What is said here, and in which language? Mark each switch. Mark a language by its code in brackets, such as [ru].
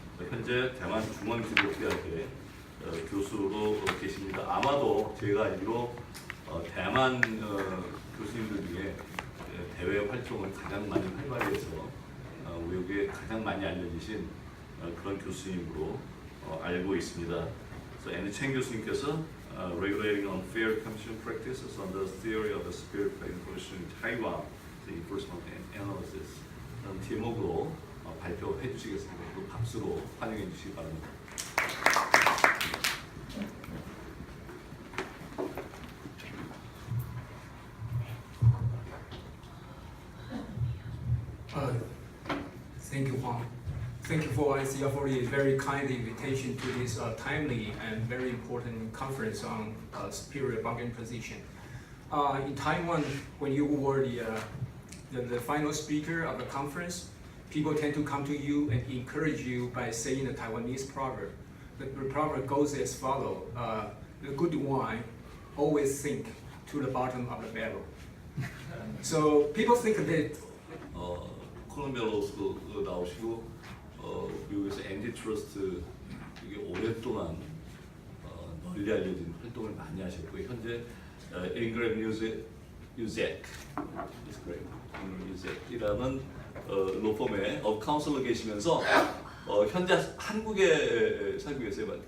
[ko] 현재 대만 중원기독대학의 교수로 계십니다. 아마도 제가 알기로 대만 교수님들 중에 대외 활동을 가장 많이 활발히 해서 외국에 가장 많이 알려지신 그런 교수님으로 알고 있습니다. 그래서 앤디 첸 교수님께서 [en] Regulating Unfair Competition Practices on the Theory of the Spirit Play Influence in Taiwan, the Enforcement and Analysis [ko] 라는 제목으로 발표해 주시겠습니다. 또 박수로 환영해 주시기 바랍니다. [en] Thank you, Juan. Thank you for ICR for the very kind invitation to this timely and very important conference on superior bargaining position. In Taiwan, when you were the final speaker of the conference, people tend to come to you and encourage you by saying the Taiwanese proverb. The proverb goes as follows: "The good wine always sink to the bottom of the barrel." So people think that [ko] 콜롬비아로서 나오시고 미국에서 앤티트러스트 이게 오랫동안 널리 알려진 활동을 많이 하셨고 현재 잉그램 유잭이라는 로펌의 카운슬러 계시면서 현재 한국에 살고 계세요.